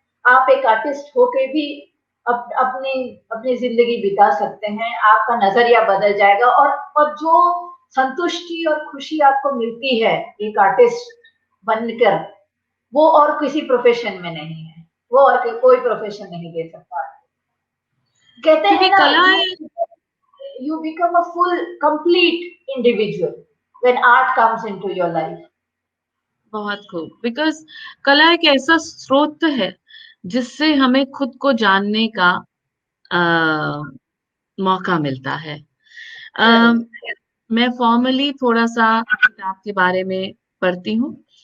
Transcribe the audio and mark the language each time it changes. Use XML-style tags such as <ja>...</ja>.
<hi>आप एक आर्टिस्ट होके भी अपनी अपनी जिंदगी बिता सकते हैं। आपका नजरिया बदल जाएगा, और जो संतुष्टि और खुशी आपको मिलती है एक आर्टिस्ट बनकर, वो और किसी प्रोफेशन में नहीं है, वो और कोई प्रोफेशन नहीं दे सकता। कहते हैं क्योंकि ना, कला</hi> <en>you become a full complete individual when art comes into your life.</en> <hi>बहुत खूब, बिकॉज कला एक ऐसा स्रोत है जिससे हमें खुद को जानने का मौका मिलता है। मैं फॉर्मली थोड़ा सा किताब के बारे में पढ़ती हूँ।</hi>